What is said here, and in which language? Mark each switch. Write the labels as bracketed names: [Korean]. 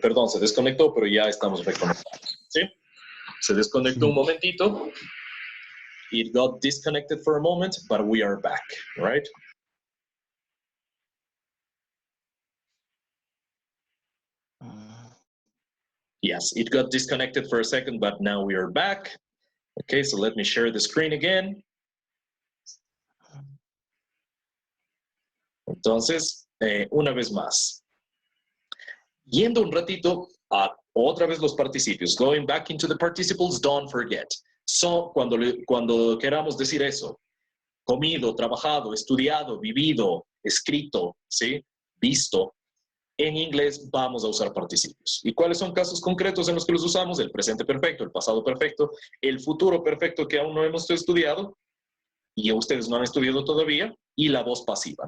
[Spanish] Perdón, se desconectó, pero ya estamos reconectados, ¿sí? Se desconectó un momentito. [English] It got disconnected for a moment, but we are back, right? Yes, it got disconnected for a second, but now we are back. Okay, so let me share the screen again. [Spanish] Entonces, una vez más. Yendo un ratito a otra vez los participios. [English] Going back into the participles, don't forget. [Spanish] So, cuando queramos decir eso, comido, trabajado, estudiado, vivido, escrito, ¿sí? Visto, en inglés vamos a usar participios. ¿Y cuáles son casos concretos en los que los usamos? El presente perfecto, el pasado perfecto, el futuro perfecto que aún no hemos estudiado y ustedes no han estudiado todavía, y la voz pasiva.